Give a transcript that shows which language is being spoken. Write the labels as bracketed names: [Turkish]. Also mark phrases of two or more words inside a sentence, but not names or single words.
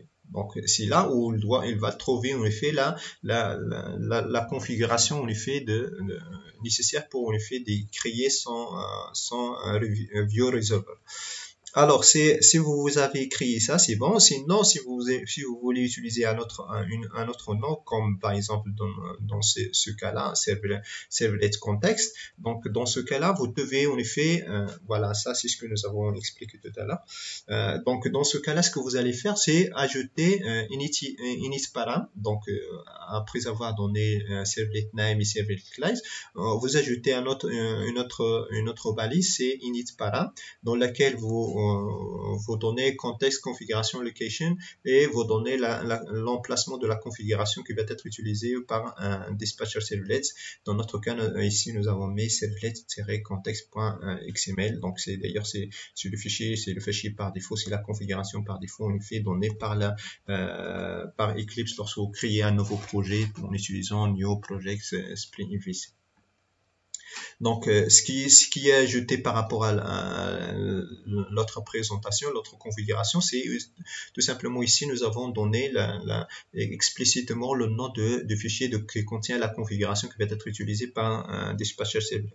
[French] Donc c'est là où il va trouver en effet la configuration en effet nécessaire pour en effet de créer son view resolver. Alors, si vous avez créé ça, c'est bon. Sinon, si vous voulez utiliser un autre nom, comme par exemple dans ce cas-là, servlet context. Donc, dans ce cas-là, vous devez en effet, voilà, ça c'est ce que nous avons expliqué tout à l'heure. Donc, dans ce cas-là, ce que vous allez faire, c'est ajouter init param. Donc, après avoir donné servlet name et servlet class, vous ajoutez une autre balise, c'est init param, dans laquelle vous donnez contexte, configuration, location et vous donnez l'emplacement de la configuration qui va être utilisée par un dispatcher servlet. Dans notre cas, ici, nous avons mis servlet-context.xml. Donc, c'est le fichier par défaut, c'est la configuration par défaut, en effet, donnée par Eclipse lorsque vous créez un nouveau projet en utilisant New Project Spring MVC. Donc, ce qui est ajouté par rapport à l'autre présentation, l'autre configuration, c'est tout simplement ici, nous avons donné explicitement le nom de fichier qui contient la configuration qui va être utilisée par un dispatcher servlet.